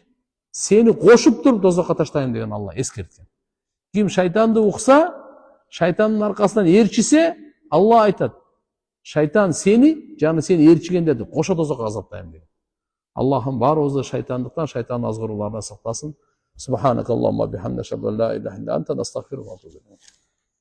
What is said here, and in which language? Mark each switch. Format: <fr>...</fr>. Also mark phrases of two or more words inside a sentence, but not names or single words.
<ky>Сени кошуп туруп дозокко таштайм деген Алла эскерткен. Ким шайтанды укса, шайтандын аркасынан ээрчисе, Алла айтат, шайтан сени, жана сени ээрчигендерди кошо дозокко азаптайм деген. Аллахым баарыбызды шайтандыктан, шайтан азгыруулардан сактасын.</ky> <ar>سبحانك اللهم وبحمدك لا إله إلا أنت نستغفرك ونتوب إليك.</ar>